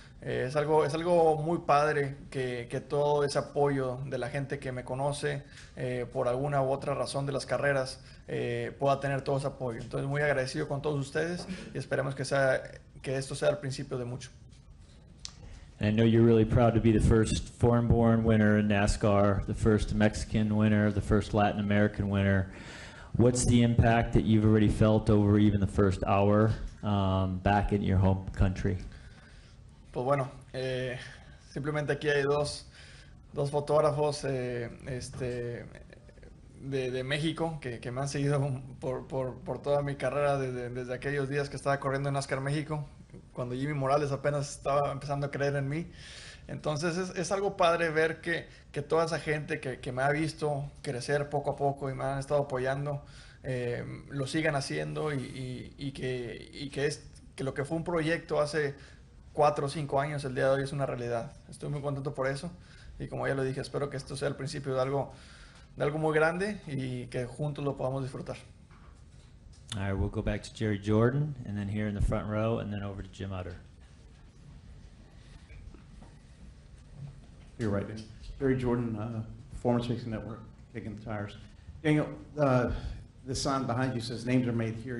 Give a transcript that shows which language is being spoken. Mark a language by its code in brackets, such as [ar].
[es] Es algo muy padre que todo ese apoyo de la gente que me conoce por alguna u otra razón de las carreras pueda tener todo ese apoyo. Entonces, muy agradecido con todos ustedes y esperemos que esto sea el principio de mucho. [en] And I know you're really proud to be the first foreign-born winner in NASCAR, the first Mexican winner, the first Latin American winner. What's the impact that you've already felt over even the first hour back in your home country? [es] Pues bueno, simplemente aquí hay dos fotógrafos de México que me han seguido por toda mi carrera desde aquellos días que estaba corriendo en NASCAR México, cuando Jimmy Morales apenas estaba empezando a creer en mí. Entonces es algo padre ver que toda esa gente que me ha visto crecer poco a poco y me han estado apoyando, lo sigan haciendo y que lo que fue un proyecto hace 4 o 5 años, el día de hoy es una realidad. Estoy muy contento por eso y como ya lo dije, espero que esto sea el principio de algo muy grande y que juntos lo podamos disfrutar. [en] All right, we'll go back to Jerry Jordan, and then here in the front row, and then over to Jim Utter. You're right, Dan. Jerry Jordan, Performance Racing Network, kicking the tires. Daniel, the sign behind you says names are made here.